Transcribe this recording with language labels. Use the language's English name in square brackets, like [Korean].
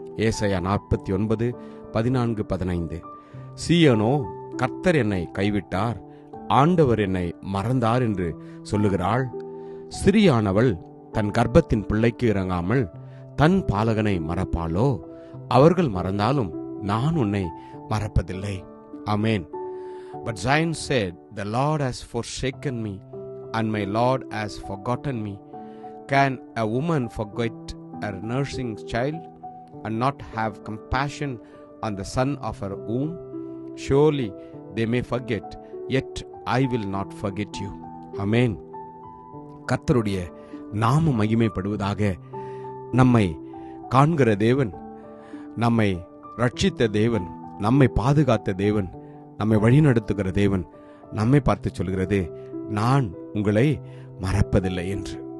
[Tamil] ஏசாயா 49:14-15. சீயோனோ, கர்த்தர் என்னை கைவிட்டார், ஆண்டவர் என்னை மறந்தார் என்று சொல்லுகிறாள். ஸ்திரீயானவள் தன் கர்ப்பத்தின் பிள்ளைக்கு இறங்காமல் தன் பாலகனை மறப்பாளோ? அவர்கள் மறந்தாலும் நான் உன்னை மறப்பதில்லை. ஆமென். [English] But Zion said, the Lord has forsaken me and my Lord has forgotten me. Can a woman forget her nursing child and not have compassion on the son of her womb? Surely they may forget, yet I will not forget you. [Tamil] ஆமென். கர்த்தருடைய நாமம் மகிமைப்படுவதாக. நம்மை காண்கிற தேவன், நம்மை ரட்சித்த தேவன், நம்மை பாதுகாத்த தேவன், நம்மை வழிநடத்துகிற தேவன் நம்மை பார்த்து சொல்கிறது, நான் உங்களை மறப்பதில்லை என்று.